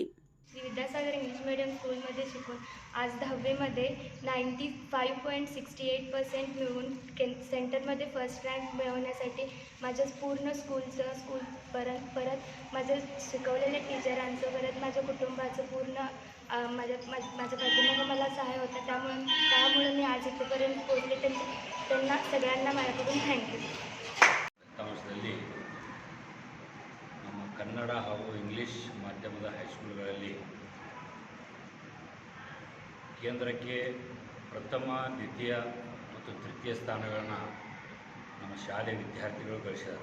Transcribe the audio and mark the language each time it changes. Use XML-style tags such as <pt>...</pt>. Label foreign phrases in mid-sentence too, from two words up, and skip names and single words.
<mr>विद्यासागर इंग्लिश मीडियम स्कूलमध्ये शिकून आज 10वीमध्ये 95.68% मिळवून सेंटरमध्ये</mr> <en>first rank</en> <mr>मिळवण्यासाठी माझ्या पूर्ण स्कूल परत माझ्या शिकवलेल्या टीचरांचं, परत माझ्या कुटुंबाचं पूर्ण माझ्या पाठीमागे मला सहाय्य होतं। त्यामुळे मी आज इथपर्यंत पोहोचले। त्यांना सगळ्यांना माझ्याकडून थँक्यू।</mr> <kn>ನಮ್ಮ ಕನ್ನಡ ಹಾಗೂ ಇಂಗ್ಲಿಷ್ ಮಾಧ್ಯಮದ ಹೈಸ್ಕೂಲ್ಗಳಲ್ಲಿ ಕೇಂದ್ರಕ್ಕೆ ಪ್ರಥಮ, ದ್ವಿತೀಯ ಮತ್ತು ತೃತೀಯ ಸ್ಥಾನಗಳನ್ನು ನಮ್ಮ ಶಾಲೆ ವಿದ್ಯಾರ್ಥಿಗಳು ಗಳಿಸಿದ್ದಾರೆ।</kn>